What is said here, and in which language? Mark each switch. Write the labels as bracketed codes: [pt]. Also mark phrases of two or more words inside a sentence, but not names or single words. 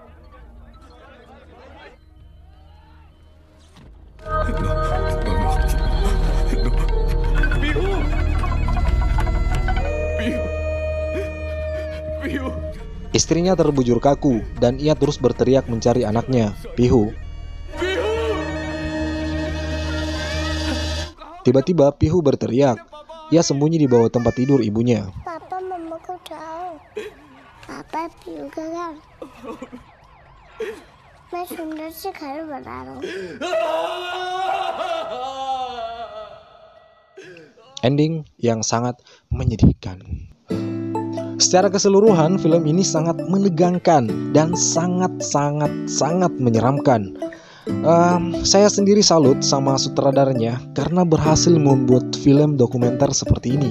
[id] Istrinya terbujur kaku dan ia terus berteriak mencari anaknya, Pihu. Tiba-tiba Pihu berteriak. Ia sembunyi di bawah tempat tidur ibunya. Papa, mamaku tahu. Papa piu gagal. [hi] मैं सुंदर से घर बना रहा हूँ. [id] Ending yang sangat menyedihkan. Secara keseluruhan, film ini sangat menegangkan dan sangat menyeramkan. Saya sendiri salut sama sutradaranya karena berhasil membuat film dokumenter seperti ini.